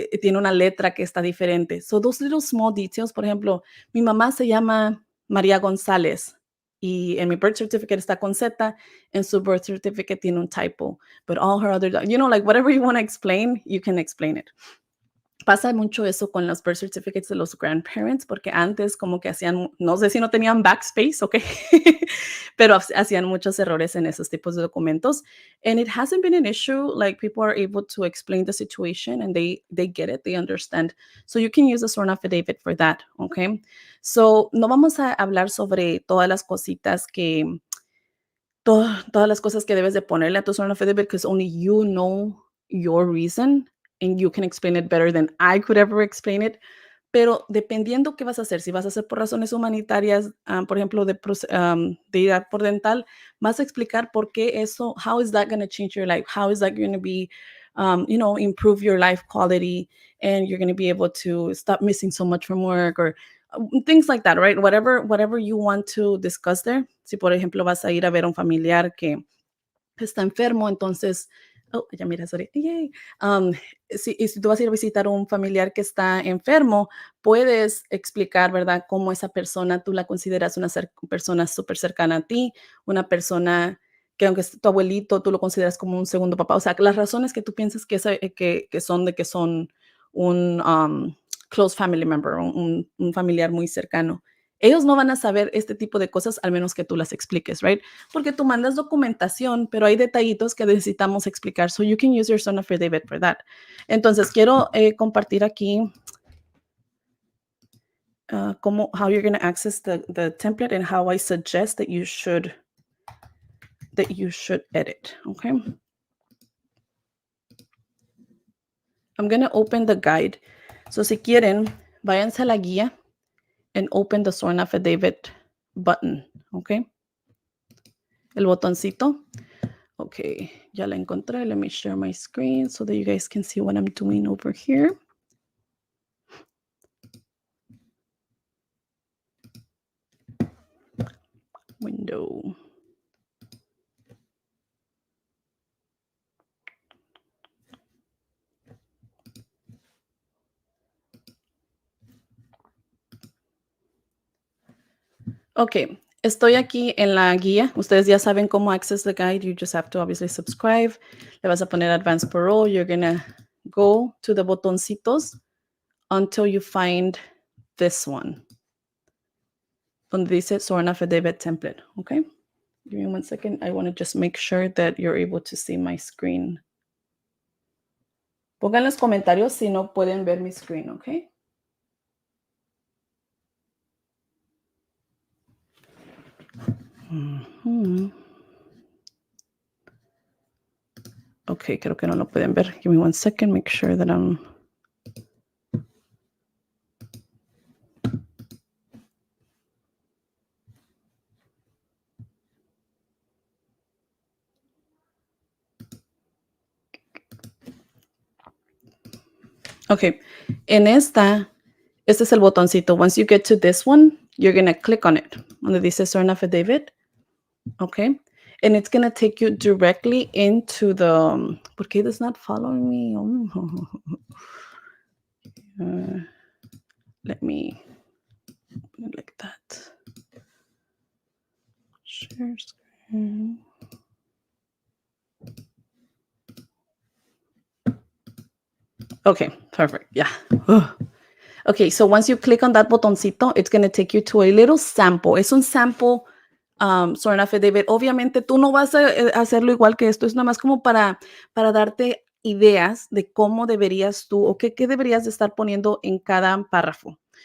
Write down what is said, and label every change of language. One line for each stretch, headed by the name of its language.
Spanish: Tiene una letra que está diferente.
English: So those little small details,
Spanish: por ejemplo, mi mamá se llama María González y en mi birth certificate está con Z, en su birth certificate tiene un typo,
English: but all her other, like whatever you want to explain, you can explain it.
Spanish: Pasa mucho eso con los birth certificates de los grandparents, porque antes como que hacían, no sé si no tenían backspace, ¿ok? Pero hacían muchos errores en esos tipos de documentos.
English: And it hasn't been an issue, like people are able to explain the situation and they get it, they understand. So you can use a sworn affidavit for that, ¿ok? So
Spanish: no vamos a hablar sobre todas las cositas todas las cosas que debes de ponerle a tu
English: sworn affidavit, because only you know your reason and you can explain it better than I could ever explain it.
Spanish: Pero dependiendo qué vas a hacer, si vas a hacer por razones humanitarias, por ejemplo, de ir a por dental, vas a explicar por qué eso,
English: how is that going to change your life? How is that going to be, improve your life quality, and you're going to be able to stop missing so much from work, or things like that, right? Whatever you want to discuss there.
Spanish: Si, por ejemplo, vas a ir a ver a un familiar que está enfermo, entonces, oh, ya mira, sorry, yay. Si tú vas a ir a visitar a un familiar que está enfermo, puedes explicar, ¿verdad?, cómo esa persona tú la consideras una persona súper cercana a ti, una persona que aunque es tu abuelito, tú lo consideras como un segundo papá. O sea, las razones que tú piensas que son un
English: close family member,
Spanish: un familiar muy cercano. Ellos no van a saber este tipo de cosas al menos que tú las expliques, right? Porque tú mandas documentación, pero hay detallitos que necesitamos explicar.
English: So you can use your sworn affidavit for that.
Spanish: Entonces, quiero compartir aquí
English: how you're going to access the template and how I suggest that you should edit, okay? I'm going to open the guide.
Spanish: So si quieren, váyanse a la guía
English: and open the sworn affidavit button, okay?
Spanish: El botoncito. Okay, ya la encontré.
English: Let me share my screen so that you guys can see what I'm doing over here. Window.
Spanish: Okay, estoy aquí en la guía. Ustedes ya saben cómo
English: access the guide. You just have to obviously subscribe.
Spanish: Le vas a poner
English: Advance Parole. You're gonna go to the botoncitos until you find this one.
Spanish: Donde dice
English: Sworn Affidavit Template, okay? Give me 1 second. I want to just make sure that you're able to see my screen.
Spanish: Pongan los comentarios si no pueden ver mi screen, okay?
English: Okay,
Spanish: creo que no lo pueden ver.
English: Give me 1 second. Make sure that I'm...
Spanish: Okay, en este es el botoncito.
English: Once you get to this one, you're going to click on it.
Spanish: Donde dice
English: Sworn Affidavit. Okay, and it's going to take you directly into the...
Spanish: ¿Por qué
English: it's not following me? Let me put it like that. Share screen. Okay, perfect. Yeah. Okay, so once you click on that botoncito, it's going to take you to a little sample.
Spanish: Es un sample sworn affidavit. Obviamente tú no vas a hacerlo igual que esto. Es nada más como para darte ideas de cómo deberías tú o qué deberías de estar poniendo en cada párrafo.